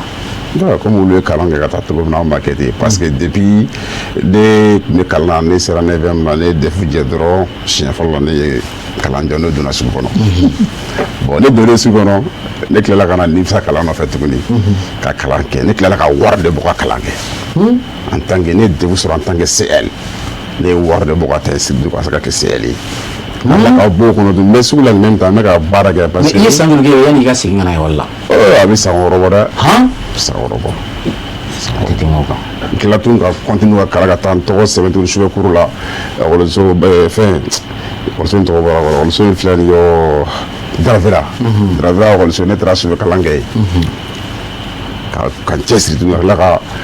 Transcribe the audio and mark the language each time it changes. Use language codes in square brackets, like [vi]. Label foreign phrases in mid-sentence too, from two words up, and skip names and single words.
[bm] comme olu ye kalan kɛ ka taa cogo min na an b'a kɛ ten [fr] parce que [bm] depuis ne tun bɛ kalan na ne sera 9e la ne ye defu jɛ dɔrɔn siɲɛ fɔlɔ la ne ye kalan jɔ ne donna sugu kɔnɔ bon ne donnen sugu kɔnɔ ne tilala ka na nimisa kalan nɔfɛ tuguni ka kalan kɛ ne tilala ka wari de bɔ ka kalan kɛ [fr] en tant que [bm] ne ye defu sɔrɔ [fr] en tant que [bm] CL ne ye wari de bɔ ka taa inscrire ka se ka kɛ CL ye ala ka bɔ o kɔnɔ tun bɛ sugu la [fr] en même temps [bm] n bɛ ka baara kɛ [fr] parce que [bm] i ye san joli kɛ yanni i ka segin ka na ekɔli la a bɛ san 6 bɔ dɛ san 6 bɔ a tɛ tɛmɛ o kan n tila tun ka continue ka kalan ka taa n tɔgɔ sɛbɛn tuguni sufɛkuru la ekɔliso fɛn ekɔliso in tɔgɔ bɔra ekɔliso in filɛ nin yɔ Dravera ekɔliso ne taara sufɛ kalan kɛ yen ka n cɛsiri tuguni ka tila ka